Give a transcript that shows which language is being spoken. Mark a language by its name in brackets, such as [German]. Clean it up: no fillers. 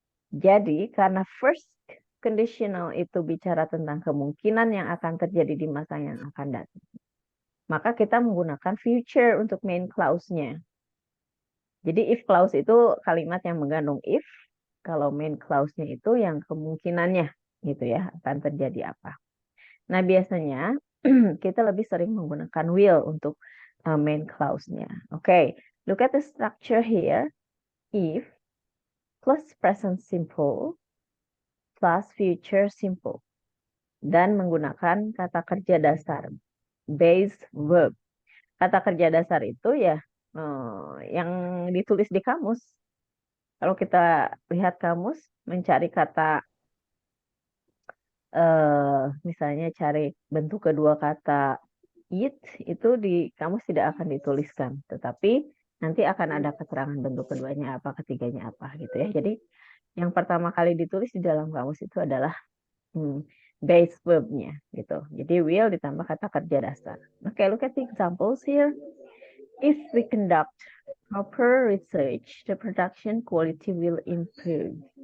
[Indonesian] Jadi, karena first conditional itu bicara tentang kemungkinan yang akan terjadi di masa yang akan datang, maka kita menggunakan future untuk main clause-nya. Jadi if clause itu kalimat yang mengandung if, kalau main clause-nya itu yang kemungkinannya gitu ya, akan terjadi apa. Nah, biasanya kita lebih sering menggunakan will untuk main clause-nya. [English] Okay, look at the structure here. If plus present simple plus future simple. [Indonesian] Dan menggunakan kata kerja dasar, base verb. Kata kerja dasar itu ya yang ditulis di kamus. Kalau kita lihat kamus, mencari kata, misalnya cari bentuk kedua kata it, itu di kamus tidak akan dituliskan. Tetapi nanti akan ada keterangan bentuk keduanya apa, ketiganya apa gitu ya. Jadi yang pertama kali ditulis di dalam kamus itu adalah base verb-nya gitu. Jadi will ditambah kata kerja dasar. [English] Okay, look at the examples here. If we conduct proper research, the production quality will improve.